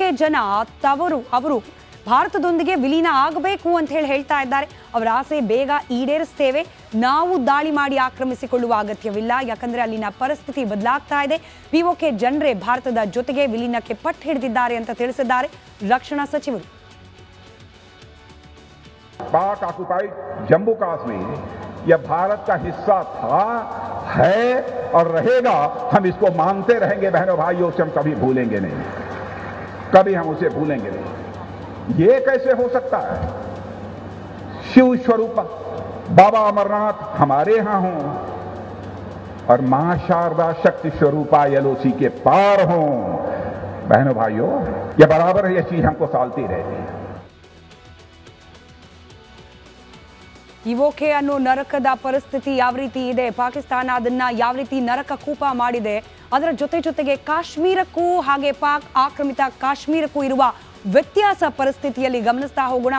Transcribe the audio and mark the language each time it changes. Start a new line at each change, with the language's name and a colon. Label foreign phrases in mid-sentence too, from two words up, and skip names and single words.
Kannada: ಪಿಒಕೆ ಜನ ಅವರು ಭಾರತದೊಂದಿಗೆ ವಿಲೀನ ಆಗಬೇಕು ಅಂತ ಹೇಳ್ತಾ ಇದ್ದಾರೆ. ಅವರ ಆಸೆ ಬೇಗ ಈಡೇರಿಸ್ತೇವೆ, ನಾವು ದಾಳಿ ಮಾಡಿ ಆಕ್ರಮಿಸಿಕೊಳ್ಳುವ ಅಗತ್ಯವಿಲ್ಲ, ಯಾಕಂದ್ರೆ ಅಲ್ಲಿನ ಪರಿಸ್ಥಿತಿ ಬದಲಾಗ್ತಾ ಇದೆ. ಪಿಒಕೆ ಜನರೇ ಭಾರತದ ಜೊತೆಗೆ ವಿಲೀನಕ್ಕೆ ಪಟ್ಟು ಹಿಡಿದಿದ್ದಾರೆ ಅಂತ ತಿಳಿಸಿದ್ದಾರೆ ರಕ್ಷಣಾ ಸಚಿವರು.
Hindi: पाक ऑक्युपाइड जम्मू कश्मीर यह भारत का हिस्सा था, है और रहेगा. हम इसको मानते रहेंगे बहनों भाइयों, से हम कभी भूलेंगे नहीं, कभी हम उसे भूलेंगे नहीं. ये कैसे हो सकता है? शिव स्वरूप बाबा अमरनाथ हमारे यहां हों और मां शारदा शक्ति स्वरूपा एलओसी के पार हों. बहनों भाइयों, यह बराबर यह चीज हमको सालती रहती है.
Kannada: ಪಿಒಕೆ ಅನ್ನೋ ನರಕದ ಪರಿಸ್ಥಿತಿ ಯಾವ ರೀತಿ ಇದೆ, ಪಾಕಿಸ್ತಾನ ಅದನ್ನ ಯಾವ ರೀತಿ ನರಕ ಕೂಪ ಮಾಡಿದೆ, ಅದರ ಜೊತೆಗೆ ಕಾಶ್ಮೀರಕ್ಕೂ ಹಾಗೆ ಪಾಕ್ ಆಕ್ರಮಿತ ಕಾಶ್ಮೀರಕ್ಕೂ ಇರುವ ವ್ಯತ್ಯಾಸ ಪರಿಸ್ಥಿತಿಯಲ್ಲಿ ಗಮನಿಸ್ತಾ ಹೋಗೋಣ.